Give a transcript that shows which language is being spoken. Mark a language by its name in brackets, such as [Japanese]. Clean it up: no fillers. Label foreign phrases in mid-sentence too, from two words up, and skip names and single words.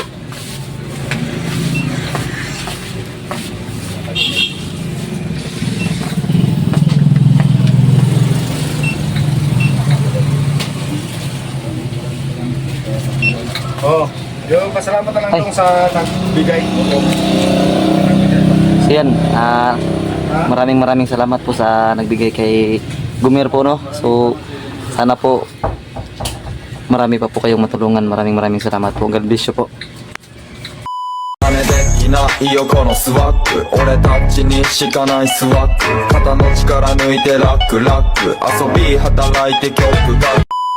[Filipino] Oh, yung pasalamat na lang Ay. tong sa nagbigay. So yan, maraming salamat po sa nagbigay kay Gumer po, no. So sana po marami pa po kayong matulungan. Maraming salamat po. [English] God bless you [Filipino] po. [Japanese] 金できないよこのスワッグ俺たちにしかないスワッグ肩の力抜いてラックラック遊び働いて曲が